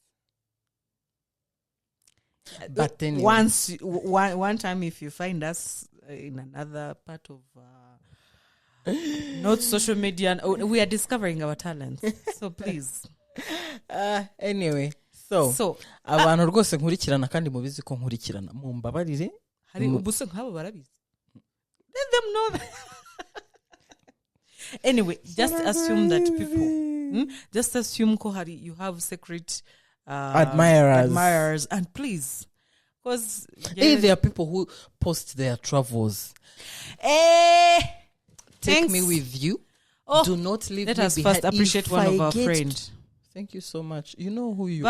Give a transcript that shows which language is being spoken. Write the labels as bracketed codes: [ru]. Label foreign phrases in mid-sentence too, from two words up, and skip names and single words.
[en] But anyway. One time, if you find us in another part of not social media, we are discovering our talents. So please. Anyway. [rw] So abantu rwose nkurikirana kandi mubizi ko nkurikirana mumbabarire hari ubuse nk'abo barabizi, [en] let them know that. Anyway, just assume that people just assume [rw] ko hari [en] you have secret admirers, and please, because there are people who post their travels. Take me with you. Do not leave me behind. Let us first appreciate one of our friends. Thank you so much. You know who you